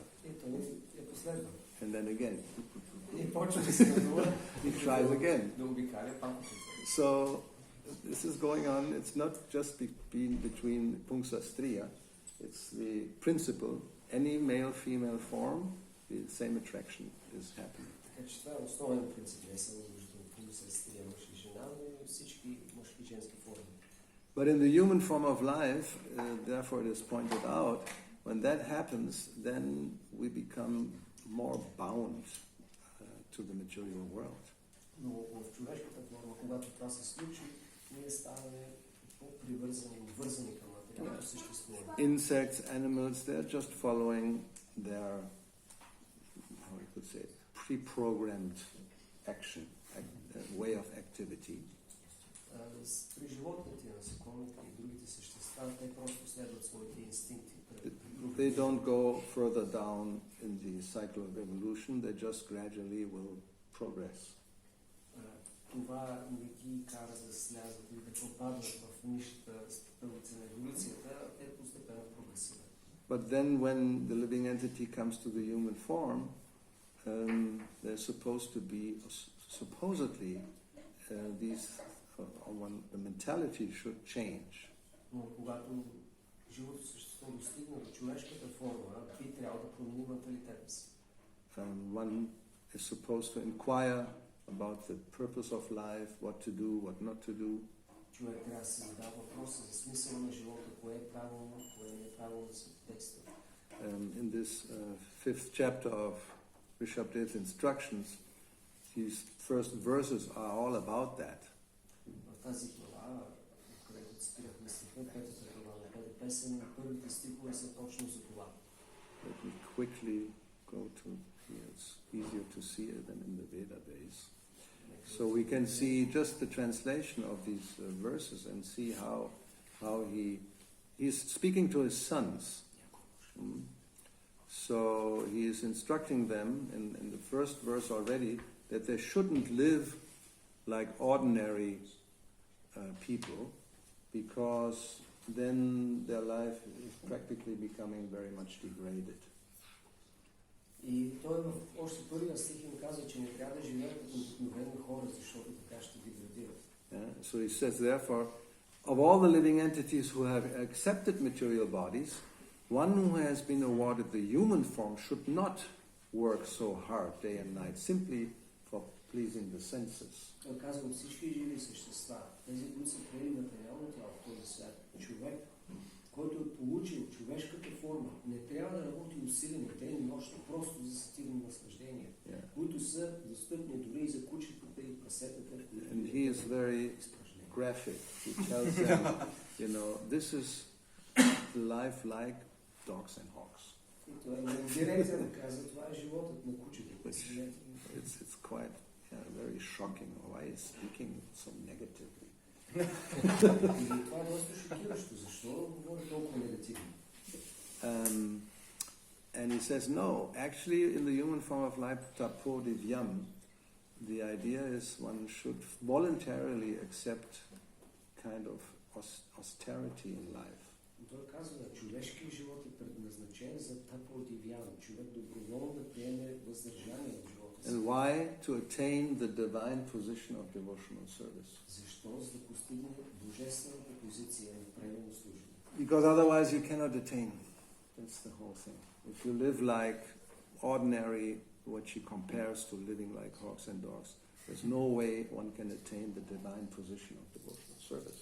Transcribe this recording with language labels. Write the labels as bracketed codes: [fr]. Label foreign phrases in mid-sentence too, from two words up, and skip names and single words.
[en] And then again. He tries again. So this is going on. It's not just between [sa] Pungsa Striya. [en] It's the principle. Any male-female form, the same attraction is happening. [bg] Така че това е основен принцип, не само между пулса и стрия мъж и жена, но и всички мъжки и женски форми. [en] But in the human form of life, therefore it is pointed out, when that happens, then we become more bound to the material world. [bg] Но в човешката форма, когато това се случи, ние ставаме по-привързани, обвързани към материалното съществуване. [en] Insects, animals, they're just following their, how you could say, pre-programmed action, way of activity. [bg] При животните, насекомите и другите същества, те просто следват своите инстинкти. [en] They don't go further down in the cycle of evolution, they just gradually will progress. [bg] Това не ги кара да слязат или да попаднат в нишата стълбица на еволюцията, те постепенно прогресират. [en] But then when the living entity comes to the human form, they're supposed to be, supposedly, the mentality should change. [bg] Но когато живото същество достигне до човешката форма, би трябвало да промени менталитета си. [en] One is supposed to inquire about the purpose of life, what to do, what not to do. [bg] Човек трябва да се задава въпроса за смисъла на живота, кое е правилно, кое не е правилно да се действа. [en] In this fifth chapter of Bishop Dev's instructions, these first verses are all about that. [bg] В тази глава, където цитирахме стиха, петата глава на пета песен, първите стихове са точно за това. [en] Let me quickly go to here. It's easier to see it than in the Veda days. So we can see just the translation of these verses and see how he's speaking to his sons. So he is instructing them in the first verse already that they shouldn't live like ordinary people, because then their life is practically becoming very much degraded. [bg] И той в още първия стих им казва, че не трябва да живеят като обикновени хора, защото така ще деградират. [en] So he says, therefore, of all the living entities who have accepted material bodies, one who has been awarded the human form should not work so hard day and night simply for pleasing the senses. [bg] Той казва от всички живи същества, тези, които са приели материално тяло в този свят, човек, който е получил човешката форма, не трябва да работи усилено ден и нощ, просто за сетивни наслаждения, които са достъпни дори и за кучетата и прасетата. [en] And he is very graphic. He tells them, you know, this is life like dogs and hawks. [bg] И той е директно казва, това е животът на кучетата. [en] It's quite very shocking. Why is speaking so negatively? [bg] И това е доста шокиращо. Защо говори толкова негативно? [en] And he says, no, actually in the human form of life, [sa] तपो दिव्यम्, [en] the idea is one should voluntarily accept kind of austerity in life. [bg] Той казва, човешкият живот е предназначен за [sa] तपो दिव्यम्. [bg] Човек доброволно да приеме въздържание в живота си. [en] And why? To attain the divine position of devotional service. [bg] Защо? За да постигне божествената позиция на преданно служение. [en] Because otherwise you cannot attain. That's the whole thing. If you live like ordinary, what she compares to living like hawks and dogs, there's no way one can attain the divine position of devotional service.